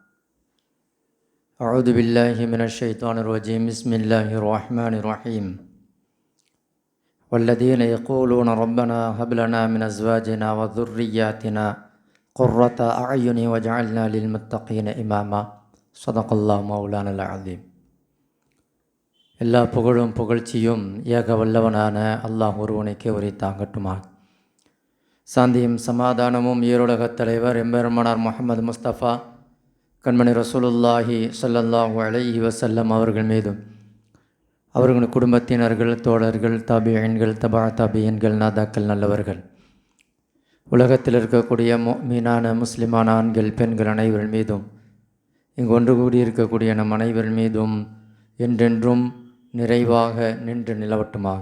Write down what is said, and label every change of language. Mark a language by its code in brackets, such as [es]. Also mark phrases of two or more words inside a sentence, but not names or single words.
[ar] أعوذ بالله من الشيطان الرجيم. بسم الله الرحمن الرحيم. والذين يقولون ربنا هب لنا من أزواجنا وذرياتنا قرة أعين واجعلنا للمتقين إماما. صدق الله مولانا العظيم. [ta] எல்லா புகழும் புகழ்ச்சியும் ஏக வல்லவனான அல்லாஹ் ஒருவனுக்கே உரித்தாங்கட்டுமா. சாந்தியும் சமாதானமும் ஈருலகத் தலைவர் எம்பெருமானார் முஹம்மது முஸ்தபா கண்மணி [ar] رسول الله صلى الله عليه وسلم [ta] அவர்கள் மீதும் அவர்கள் குடும்பத்தினர்கள், தோழர்கள், தாபியீன்கள், தபா தாபியீன்கள், நாதாக்கள், நல்லவர்கள், உலகத்தில் இருக்கக்கூடிய மீனான முஸ்லிமான ஆண்கள், பெண்கள் அனைவர் மீதும், இங்கு ஒன்று கூடியிருக்கக்கூடிய நம் அனைவர் மீதும் என்றென்றும் நிறைவாக நின்று நிலவட்டுமாக.